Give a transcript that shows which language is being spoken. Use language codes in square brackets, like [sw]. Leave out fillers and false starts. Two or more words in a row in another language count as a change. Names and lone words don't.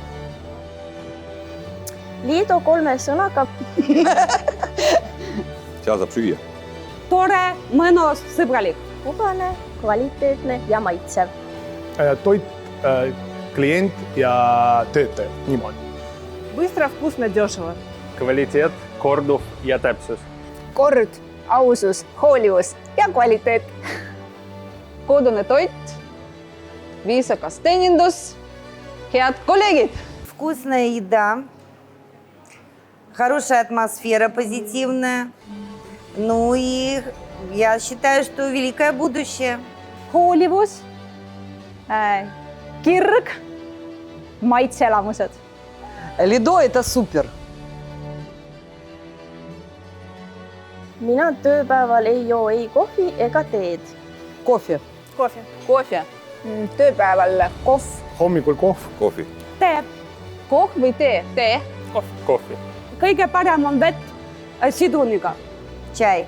[et] Liido 3 sõnaga. Seal saab süüa. Tore, mõnus, sõbralik. Mugane, kvaliteetne ja maitsev. Toit, klient ja töötaja. Niimoodi. [ru] Быстро, вкусно, дешево. [et] Kvaliteet, korduv ja täpsus. Kord, ausus, hoolivus ja kvaliteet. Kodune toit, viisakas teenindus, head kolleegid. [ru] Вкусная еда, хорошая атмосфера, позитивная. Ну и я считаю, что великое будущее. [et] Hoolivus, kirg, maitseelamused. [ru] Lido – это супер. [et] mina tööpäeval ei joo ei kohvi ega teed. [ru] Кофе. Кофе. Кофе. [et] Tööpäeval kohv. hommikul kohv. kohvi. Tee. Kohv või tee? Tee. kohvi. Kõige parem on vett siduniga. [ru] Чай.